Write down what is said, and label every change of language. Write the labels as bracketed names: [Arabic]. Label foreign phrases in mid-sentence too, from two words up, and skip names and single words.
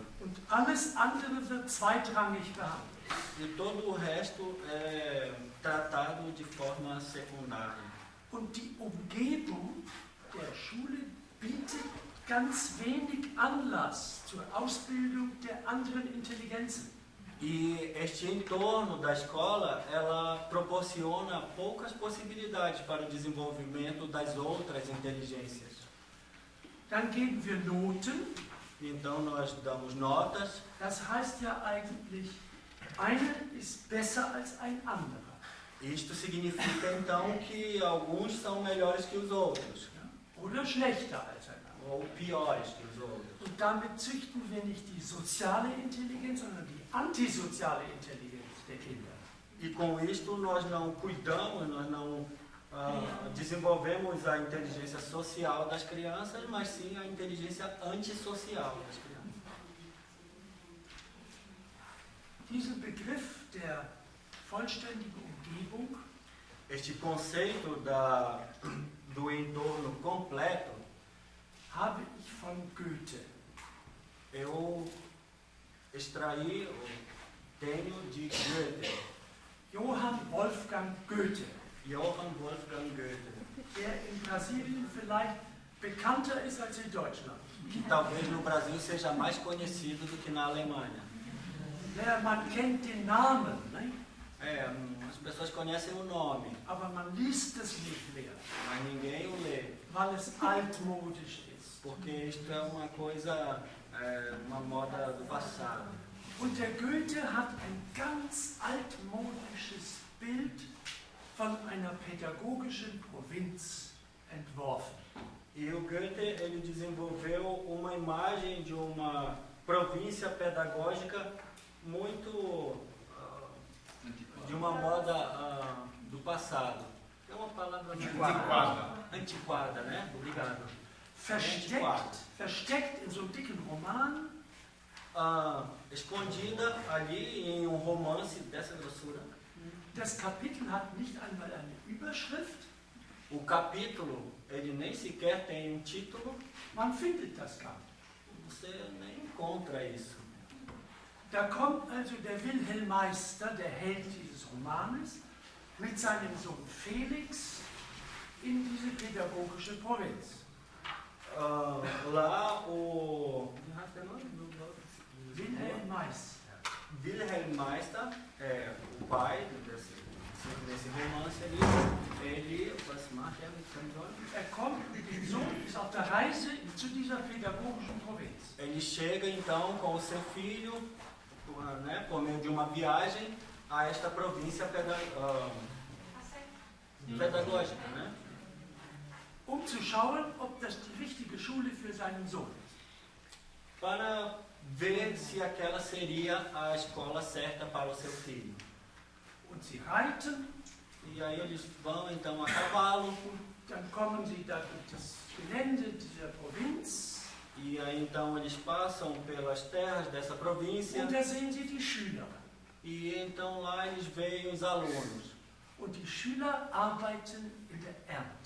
[German] Und alles andere wird zweitrangig behandelt. [Portuguese] E todo o resto é tratado de forma secundária. [German] Und die Umgebung der Schule bietet ganz wenig Anlass zur Ausbildung der anderen Intelligenzen. [Portuguese] E este entorno da escola, ela proporciona poucas possibilidades para o desenvolvimento das outras inteligências. [German] Dann geben wir Noten. [Portuguese] Então nós damos notas. [German] Das heißt ja eigentlich, einer ist besser als ein anderer. [Portuguese] Isto significa então que alguns são melhores que os outros. [German] Oder schlechter als ein anderer. [Portuguese] Ou piores que os outros. [German] Und damit züchten wir nicht die soziale Intelligenz, sondern die antisoziale Intelligenz der Kinder. [Portuguese] E com isto nós não cuidamos, nós não desenvolvemos a inteligência social das crianças, mas sim a inteligência antissocial das crianças. [German] Diesen Begriff der vollständigen Umgebung, [Portuguese] este conceito do entorno completo, [German] habe ich von Goethe. [Portuguese] eu extraí, tenho de Goethe. [German] Johann Wolfgang Goethe, [Portuguese] Johann Wolfgang Goethe, [German] der in Brasilien vielleicht bekannter ist als in Deutschland. [Portuguese] que talvez no Brasil seja mais conhecido do que na Alemanha. [German] Man kennt den Namen, ne? [Portuguese] As pessoas conhecem o nome, [German] aber man liest es nicht mehr, [Portuguese] mas ninguém o lê, [German] weil es altmodisch ist. [Portuguese] porque isto é uma coisa, uma moda do passado. [German] Und der Goethe hat ein ganz altmodisches Bild von einer pädagogischen Provinz entworfen. [Portuguese] E o Goethe, ele desenvolveu uma imagem de uma província pedagógica muito de uma moda do passado. É uma palavra antiquada, né? Obrigado. [German] Versteckt in so einem dicken Roman. [Portuguese] Escondida ali em um romance dessa grossura. [German] Das Kapitel hat nicht einmal eine Überschrift. [Portuguese] O capítulo, ele nem sequer tem um título. [German] Man findet das gar nicht. [Portuguese] Você nem encontra isso. [German] Da kommt also der Wilhelm Meister, der Held dieses Romanes, mit seinem Sohn Felix in diese pädagogische Provinz. [Portuguese] Lá o Wilhelm Meister. Wilhelm Meister, o pai desse romance ali, ele [German] kommt, der Sohn ist auf der Reise zu dieser pädagogischen Provinz. [Portuguese] Ele chega então com o seu filho, né, por meio de uma viagem a esta província pedagógica, né? [German] Zu schauen, ob das die richtige Schule für seinen Sohn ist. [Portuguese] Para ver se aquela seria a escola certa para o seu filho. [German] Und sie reiten. [Portuguese] E aí eles vão então a cavalo. [German] Dann kommen sie da durch das Gelände dieser Provinz. [Portuguese] E aí então eles passam pelas terras dessa província. [German] Und da sehen sie die Schüler. [Portuguese] E então lá eles veem os alunos. [German] Und die Schüler arbeiten in der Ernte.